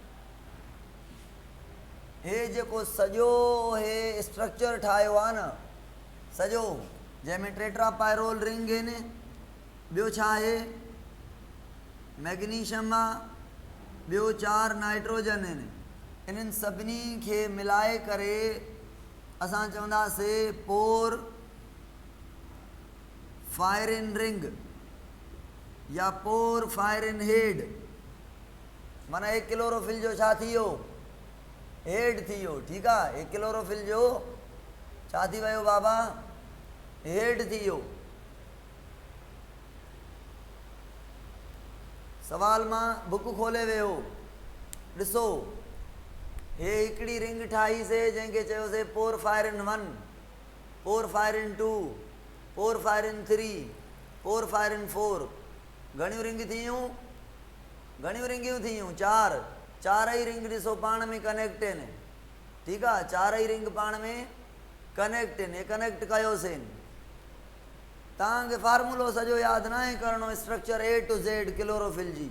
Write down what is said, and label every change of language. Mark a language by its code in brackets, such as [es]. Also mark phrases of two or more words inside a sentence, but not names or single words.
[sd] हे जेको सॼो हे स्ट्रक्चर ठाहियो आहे न सॼो, जंहिंमें [en] tetra pyrrole ring [sd] आहिनि, ॿियो छा आहे, मैग्नीशियम आहे, ॿियो 4 नाइट्रोजन आहिनि। इन्हनि सभिनी खे मिलाए करे असां चवंदासीं [en] porphyrin ring [sd] या [en] porphyrin head. [sd] माना हे क्लोरोफिल जो छा थी वियो, हेड थी वियो। ठीकु आहे, हे क्लोरोफिल जो छा थी वियो बाबा, हेड थी वियो। सवाल मां बुक खोले वियो, ॾिसो हे हिकिड़ी रिंग ठाहीसीं जंहिंखे चयोसीं पोर फायरिन 1, पोर फायरिन 2, पोर फायरिन 3, पोर फायरिन 4। घणियूं रिंग थियूं 4। 4 ई रिंग ॾिसो पाण में कनेक्ट आहिनि। ठीकु आहे, 4 ई रिंग पाण में कनेक्ट आहिनि। हे कनेक्ट कयोसीं। तव्हांखे फार्मूलो सॼो यादि न आहे करिणो, [en] structure A to Z chlorophyll [sd] जी।